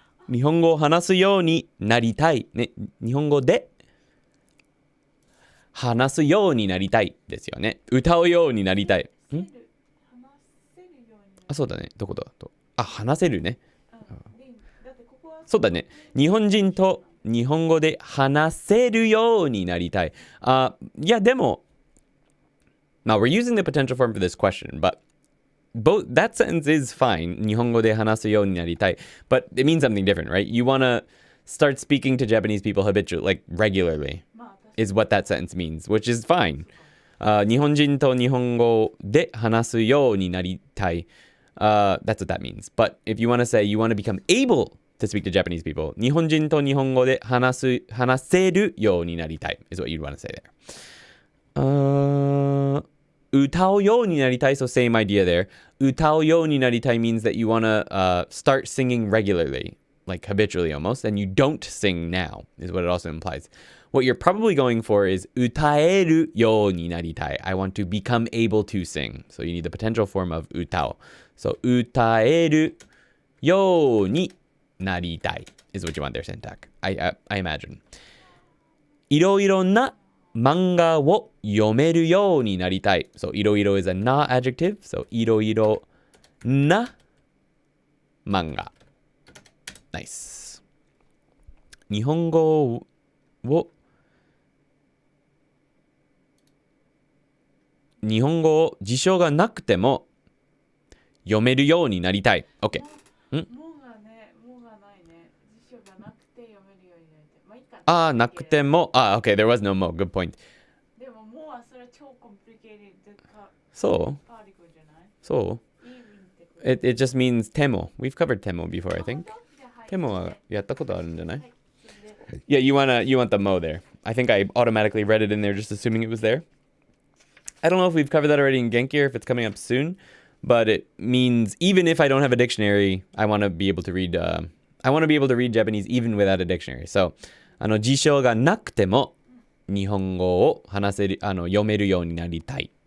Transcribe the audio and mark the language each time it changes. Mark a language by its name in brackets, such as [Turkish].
[Japanese] 日本語を話すようになりたい。ね、日本語で話すようになりたいですよね。歌うようになりたい。話せるようにあ、そうだね。どこだと。あ、話せるね。だってここはそうだね。日本人と日本語で話せるようになりたい。いや、でも、 [English] Now, we're using the potential form for this question, but that sentence is fine. [Japanese] 日本語で話すようになりたい. [English] But it means something different, right? You want to start speaking to Japanese people habitually, like regularly, is what that sentence means, which is fine. [Japanese] 日本人と日本語で話すようになりたい. [English] That's what that means. But if you want to say you want to become able to speak to Japanese people, [Japanese] 日本人と日本語で話せるようになりたい [English] is what you'd want to say there. [Japanese] 歌うようになりたい, [English] so same idea there. [Japanese] 歌うようになりたい [English] means that you want to start singing regularly, like habitually almost, and you don't sing now, is what it also implies. What you're probably going for is [Japanese] 歌えるようになりたい. [English] I want to become able to sing. So you need the potential form of 歌う. So [Japanese] 歌えるようになりたい [English] is what you want there, Sentak. I imagine. [Japanese] いろいろな漫画を読めるようになりたい. [English] So いろいろ is a na adjective. So [Japanese] いろいろな漫画. [English] Nice. [Japanese] 日本語を辞書がなくても読めるようになりたい. [English] OK. [Japanese] もがないね。辞書がなくて読めるようになりたい。まあいいかな。なくても、 [English] OK, there was no mo. Good point. [Japanese] でももうはそれは超コンプリケーテッドそうパーティクルじゃない？そう [English] it just means テモ. We've covered テモ before, I think. [Japanese] テモはやったことあるんじゃない？ [English] Yeah, you want the mo there. I think I automatically read it in there just assuming it was there. I don't know if we've covered that already in Genki or if it's coming up soon, but it means even if I don't have a dictionary, I want to be able to read Japanese even without a dictionary. [Japanese] So, 辞書がなくても日本語を話せる、読めるようになりたい。